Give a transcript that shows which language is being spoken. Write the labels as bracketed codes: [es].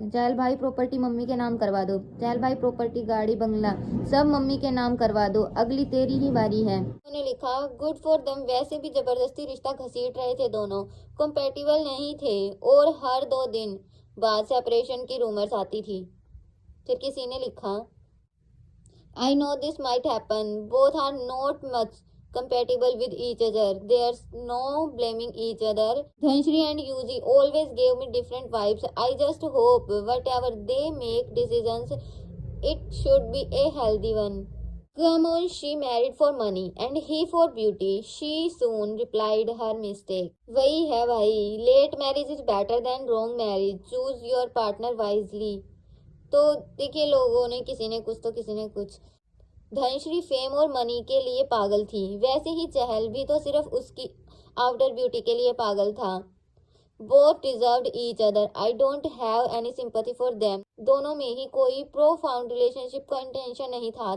[hi] चहल भाई property mummy के नाम करवा दो, चहल भाई प्रॉपर्टी गाड़ी बंगला सब मम्मी के नाम करवा दो, अगली तेरी ही बारी है। उन्होंने लिखा, गुड फॉर देम। वैसे भी जबरदस्ती रिश्ता घसीट रहे थे दोनों, कंपेटिबल नहीं थे, और हर 2 दिन बाद सेपरेशन की रूमर्स आती थी। [en] फिर किसी ने लिखा, I know this might happen. Both are not much compatible with each other. There's no blaming each other. Dhanshri and Yuji always gave me different vibes. I just hope whatever they make decisions, it should be a healthy one. Come on, she married for money and he for beauty. She soon replied her mistake. [hi] वही है भाई, [en] late marriage is better than wrong marriage. Choose your partner wisely. [hi] तो देखिए, लोगों ने किसी ने कुछ तो किसी ने कुछ। धनश्री फेम और मनी के लिए पागल थी, वैसे ही चहल भी तो सिर्फ उसकी आउटर ब्यूटी के लिए पागल था। [en] Both deserved each other, I don't have any sympathy for them. [hi] दोनों में ही कोई प्रोफाउंड रिलेशनशिप का इंटेंशन नहीं था।